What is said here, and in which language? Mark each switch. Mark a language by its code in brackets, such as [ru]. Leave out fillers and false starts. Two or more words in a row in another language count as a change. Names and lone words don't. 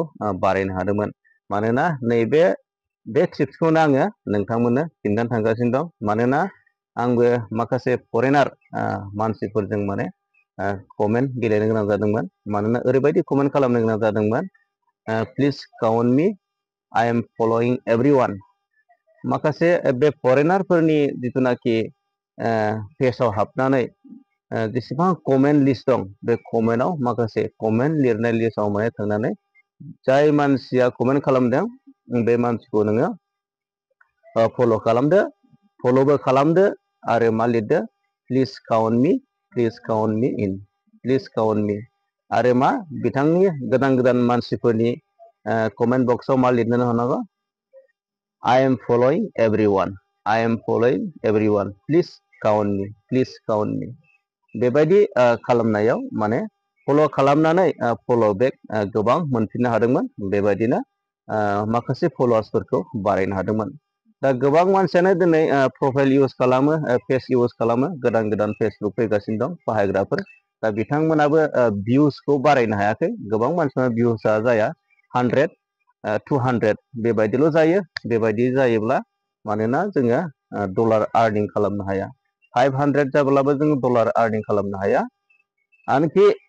[brx] बारायनो हादोंमोन मानोना नैबे ट्रिप्सखौनो आङो नोंथांमोननो खिन्थानो थांगासिनो दं मानोना आंबो माखासे फरेनार मानसिफोरजों माने कमेन्ट गेलेनो गोनां जादोंमोन मानोना ओरैबायदि कमेन्ट खालामनो गोनां जादोंमोन [en] please count me I am following everyone [brx] माखासे बे फरेनारफोरनि जिथुनाखि पेजाव हाबनानै जेसेबां [en] comment list [brx] दं बे कमेन्टआव माखासे कमेन्ट लिरनाय लिस्टआव माने थांनानै जाय मानसिया कमेन्ट खालामदों बे मानसिखौ नोङो फल' खालामदो फल'बो खालामदो आरो मा लिरदो [en] please count me in please count me [brx] आरो मा बिथांनि गोदान मानसिफोरनि [en] comment boxआव [brx] मा लिरनो हानांगौ [en] I am following everyone please count me [brx] बेबायदि खालामनायाव माने फल' खालामनानै [en] follow back [brx] गोबां मोनफिननो हादोंमोन बेबायदिनो माखासे फलोवार्सफोरखौ बारायनो हादोंमोन दा गोबां मानसियानो दिनै [en] profile use [brx] खालामो [en] page use [brx] खालामो गोदान फेसबुक फैगासिनो दं बाहायग्राफोर दा बिथांमोनाबो भिउसखौ बारायनो हायाखै गोबां मानसिफोरा भिउसआ जाया 100 200 बेबायदिल' जायो बेबायदि जायोब्ला मानोना जोङो [en] dollar earning [brx] खालामनो हाया 500 जाब्लाबो जोङो [en] dollar earning [brx] खालामनो हाया आनखि